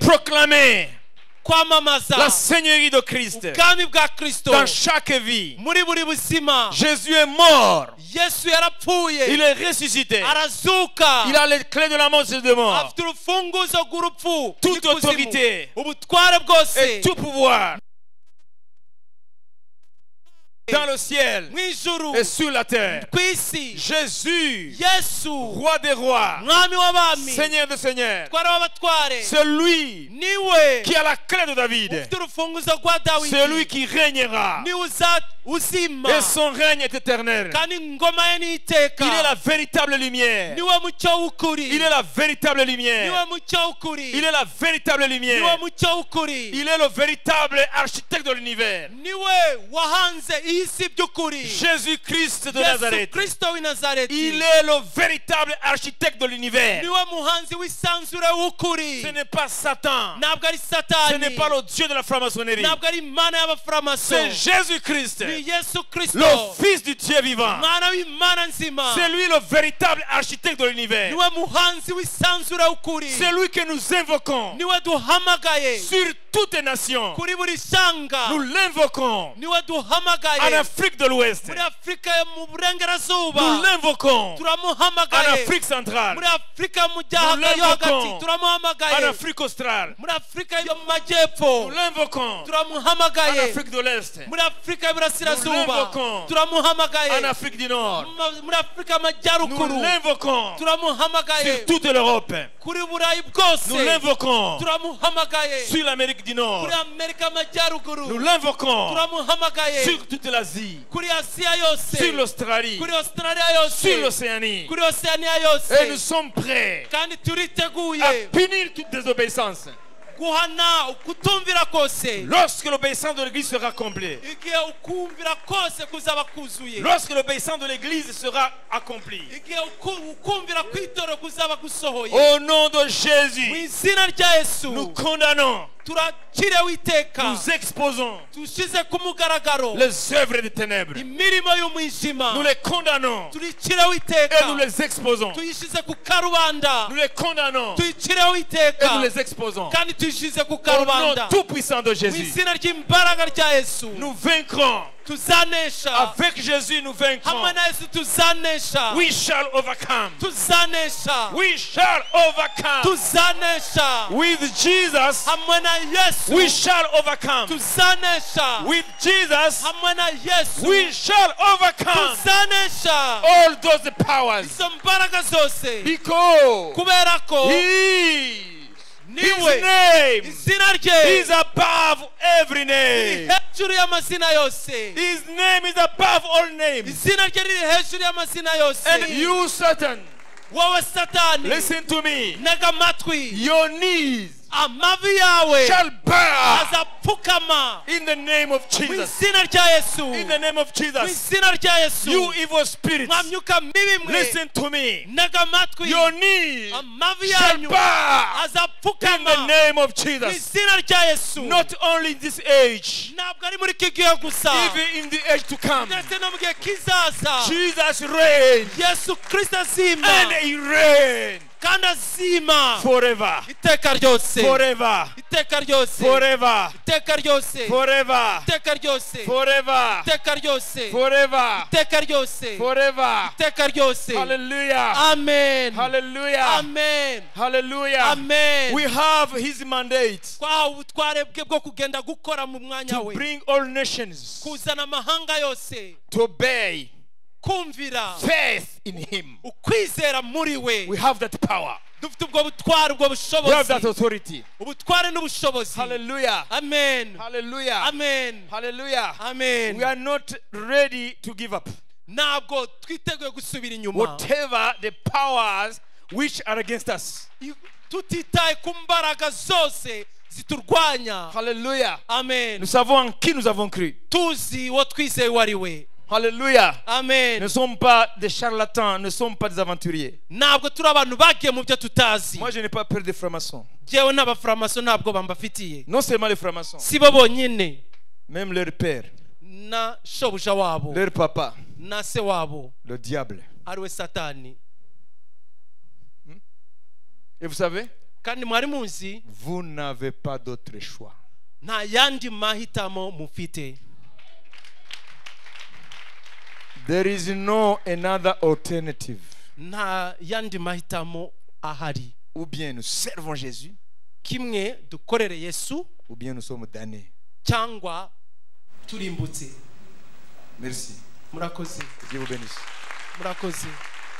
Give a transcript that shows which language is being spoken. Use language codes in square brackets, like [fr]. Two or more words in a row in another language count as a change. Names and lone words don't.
[fr] proclamer [rw] kwamamaza [fr] la seigneurie de Christ [rw] ubwami bwa Kristo [fr] dans chaque vie. [rw] muri buri buzima. [fr] Jésus est mort, [rw] Yesu yarapfuye, [fr] il est ressuscité, [rw] arazuka, [fr] il a les clés de la mort et de mort, [rw] afite urufunguzo rw'urupfu [fr] toute [rw] n'ikuzimu. [fr] autorité [rw] ubutware bwose [fr] et tout pouvoir dans le ciel [rw] mu ijuru [fr] et sur la terre. [rw] ku isi. [fr] Jésus, [rw] Yesu [fr] roi des rois, [rw] mwami w'abami, [fr] seigneur des seigneurs, [rw] twari w'abatware, [fr] c'est lui [rw] niwe [fr] qui a la clé de David, [rw] ufite urufunguzo rwa Dawidi, [fr] c'est lui qui régnera [rw] niwe uzima [fr] et son règne est éternel. [rw] kandi ingoma ye n'iteka. [fr] Il est la véritable lumière, [rw] niwe mucyo w'ukuri, [fr] il est la véritable lumière, [rw] niwe mucyo w'ukuri, [fr] il est la véritable [rw] niwe [fr] lumière, [rw] mucyo w'ukuri, [fr] il est le véritable architecte de l'univers. [rw] niwe wahanze iyi si by'ukuri. [fr] Jésus-Christ de [rw] Yesu [fr] Nazareth, [rw] Kristo w'i Nazareti [fr] il est le véritable architecte de l'univers. [rw] niwe muhanzi w'isanzure w'ukuri. [fr] Ce n'est pas Satan, [rw] ntabwo ari [fr] ce [rw] satani, [fr] n'est pas le Dieu de la franc-maçonnerie, [rw] ntabwo ari imana y'abaframaso, [fr] c'est Jésus-Christ, [rw] ni Yesu Kristo, [fr] le Fils du Dieu vivant. [rw] mwana w'imana nzima. [fr] C'est lui le véritable architecte de l'univers. [rw] niwe muhanzi w'isanzure w'ukuri, [fr] C'est lui que nous invoquons [rw] niwe duhamagaye [fr] sur toutes les nations. [rw] kuri buri shanga, [fr] Nous l'invoquons [rw] niwe [fr] en [rw] duhamagaye [fr] Afrique de l'Ouest. [rw] muri Afurika yo mu burengerazuba, [fr] Nous l'invoquons en [rw] turamuhamagaye [fr] Afrique centrale, [rw] muri Afurika mu yo [fr] Nous l'invoquons [rw] hagati, [fr] en [rw] turamuhamagaye [fr] Afrique australe. [rw] muri Afurika yo mu majyepfo, [fr] Nous l'invoquons en [rw] turamuhamagaye [fr] Afrique de l'Est, [rw] muri Afurika [fr] Nous [rw] y'Iburasirazuba, [fr] l'invoquons [rw] turamuhamagaye [fr] en Afrique du Nord. [rw] muri Afurika [fr] Nous [rw] y'Amajyaruguru, [fr] l'invoquons [rw] turamuhamagaye [fr] sur toute l'Europe. [rw] kuri Burayi bwose, [fr] Nous l'invoquons [rw] turamuhamagaye [fr] sur l'Amérique du Nord. [rw] kuri Amerika y'Amajyaruguru, [fr] Nous l'invoquons [rw] turamuhamagaye [fr] sur toute l'Asie, [rw] kuri Asiya yose, [fr] sur l'Australie, [rw] kuri Australia yose, [fr] sur l'Océanie. [rw] kuri Oceania [fr] Et nous [rw] yose, [fr] sommes prêts [rw] kandi turiteguye [fr] à punir toute désobéissance. [rw] guhana ukutumvira kose [fr] Lorsque l'obéissance de l'Église sera complète, [rw] igihe ukumvira kose kuzaba kuzuye, [fr] lorsque l'obéissance de l'Église sera accomplie, [rw] igihe ukumvira kw'itorero kuzaba gusohoye, [fr] au nom de [rw] mu [fr] Jésus, [rw] izina rya Yesu [fr] nous condamnons, [rw] turakiriwe iteka, [fr] nous exposons [rw] dushyize ku mugaragaro [fr] les œuvres des ténèbres. [rw] imirimo y'umwijima, [fr] Nous les condamnons [rw] turikiriwe [fr] et [rw] iteka, [fr] nous les exposons. [rw] tuyishyize ku karubanda, [fr] Nous les condamnons [rw] tuyikiriwe [fr] et [rw] iteka [fr] nous les exposons. [rw] kandi tuyishyize ku [fr] Au nom [rw] karubanda, [fr] tout puissant de [rw] mu [fr] Jésus, [rw] izina ry'imbaraga rya Yesu [fr] nous vaincrons. [rw] tuzanesha, [fr] Avec Jésus, nous vaincrons. [rw] hamwe na Yesu tuzanesha, [en] We shall overcome. [rw] tuzanesha, [en] We shall overcome. [rw] tuzanesha, [en] With Jesus, [rw] hamwe na Yesu [en] we shall overcome. [rw] tuzanesha, [en] With Jesus, [rw] hamwe na Yesu [en] we shall overcome [rw] tuzanesha [en] all those powers. [rw] izo mbaraga zose, [en] Because [rw] kubera ko [en] His [rw] niwe [en] name [rw] izina rye [en] is above every name. [rw] hejuru y'amazina yose, [en] His name is above all names. [rw] izina rye riri hejuru y'amazina yose. [en] And you, Satan, [rw] wowe Satani, [en] listen to me. [rw] ntega amatwi, [en] Your knees [rw] amavi yawe [en] shall bow [rw] azapfukama [en] in the name of [rw] mu [en] Jesus. [rw] izina rya Yesu, [en] In the name of [rw] mu [en] Jesus. [rw] izina rya Yesu. [en] You evil spirits, [rw] mwa myuka mibi mwe, [en] listen to me. [rw] ntega amatwi, [en] Your knees [rw] amavi [en] shall [rw] yanyu [en] bow in [rw] azapfukama [en] the name of [rw] mu [en] Jesus. [rw] izina rya Yesu. [en] Not only in this age, [rw] ntabwo ari muri iki gihe gusa, [en] even in the age to come. [rw] ndetse no mu gihe kizaza, [en] Jesus reigns [rw] Yesu Kristo azima [en] and he reigns [rw] kandi azima [en] forever, [rw] iteka ryose [en] forever, [rw] iteka ryose [en] forever, [rw] iteka ryose [en] forever, [rw] iteka ryose [en] forever, [rw] iteka ryose [en] forever, [rw] iteka ryose [en] forever. [rw] iteka ryose [en] Hallelujah. [rw] amen [en] Hallelujah. [rw] amen [en] Hallelujah. [rw] amen [en] We have his mandate [rw] twahawe ubutware bwe bwo kugenda gukora mu mwanya [en] to [rw] we [en] bring all nations [rw] kuzana amahanga yose [en] to obey [rw] kumvira [en] faith in him. [rw] ukwizera muri [en] We [rw] we [en] have that power. [rw] dufite ubwo butware ubwo [en] We have that [rw] bushobozi [en] authority. [rw] ubutware n'ubushobozi [en] Hallelujah. [rw] amen [en] Hallelujah. [rw] amen [en] Hallelujah. [rw] amen [en] We are not ready to give up. [rw] ntabwo twiteguye gusubira inyuma [en] Whatever the powers which are against us. [rw] tutitaye ku mbaraga zose ziturwanya [en] Hallelujah. [rw] amen [fr] Nous savons en qui nous avons cru. [rw] tuzi uwo twizeye uwo ari we [fr] Hallelujah. [rw] amen [fr] Ne sommes pas des charlatans, ne sommes pas des aventuriers. [rw] ntabwo turi abantu bagiye mu byo tutazi [fr] Moi, je n'ai pas peur des francs-maçons. [rw] jewe n'abafuramaso ntabwo bambafitiye [fr] Non seulement les francs-maçons, [rw] si bo bonyine [fr] même leur père, [rw] na shobuja wabo [fr] leur papa, [rw] na se wabo [fr] le diable. [rw] ari we satani [fr] Et vous savez, [rw] kandi mwari muzi [fr] vous n'avez pas d'autre choix. [rw] nta yandi mahitamo mufite [en] There is no another alternative. [rw] nta yandi mahitamo ahari [fr] Ou bien nous servons Jésus, [rw] kimwe dukorere yesu [fr] ou bien nous sommes damnés. [rw] cyangwa turimbutse [fr] Merci. [rw] murakoze [fr] Dieu vous bénisse. [rw] murakoze